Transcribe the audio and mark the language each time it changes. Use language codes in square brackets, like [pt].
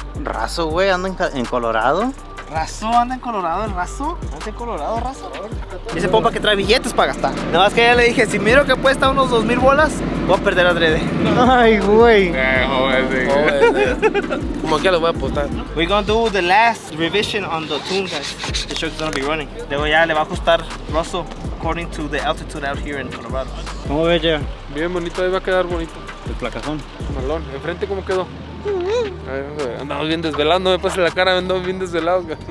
[es] Razo, güey, anda en Colorado. ¿Razo anda en Colorado el Razo? ¿Anda en Colorado Razo? Ese pompa que trae billetes para gastar. Nada más que ya le dije, si miro que cuesta unos 2,000 bolas, voy a perder adrede. Ay, güey. Como que le voy a apostar. [en] We're gonna do the last revision on the tune, guys. The truck's gonna be running. [es] Luego ya le va a ajustar [en] Russell according to the altitude out here in Colorado. [es] ¿Cómo ves, ya? Bien bonito, ahí va a quedar bonito. El placazón. Malón, enfrente cómo quedó. A ver, andamos bien desvelados, no me pases la cara, andamos bien desvelados.